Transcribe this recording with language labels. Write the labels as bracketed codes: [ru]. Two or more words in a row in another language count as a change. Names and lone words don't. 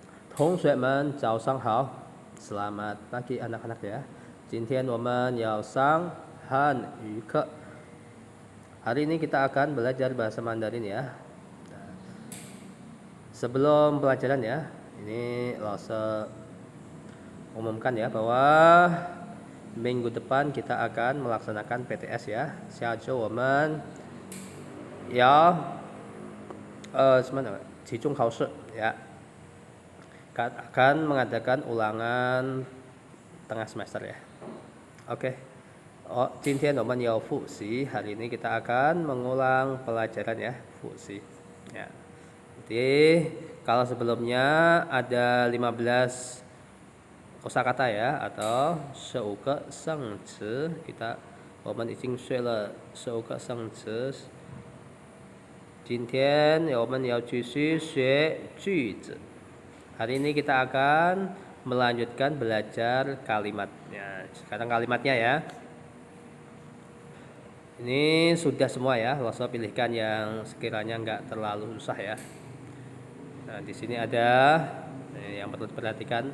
[zh] 同学们早上好, [id] selamat pagi anak-anak ya. [zh] 今天我们要上汉语课. [id] Hari ini kita akan belajar bahasa Mandarin ya. Sebelum pelajaran ya, ini Lause umumkan ya bahwa minggu depan kita akan melaksanakan PTS ya. [zh] 下周我们要期中考试 ya. [id] Akan mengadakan ulangan tengah semester ya. Oke. [zh] Oh, 今天我们要复习. [id] Hari ini kita akan mengulang pelajaran ya, [zh] 复习. [id] Ya. Jadi kalau sebelumnya ada 15 kosakata ya atau [zh] 15 个生词,我们已经学了15个生词. 今天我们要继续学句子. [id] Hari ini kita akan melanjutkan belajar kalimatnya. Sekarang kalimatnya ya. Ini sudah semua ya. Lause pilihkan yang sekiranya nggak terlalu susah ya. Nah, di sini ada yang perlu diperhatikan.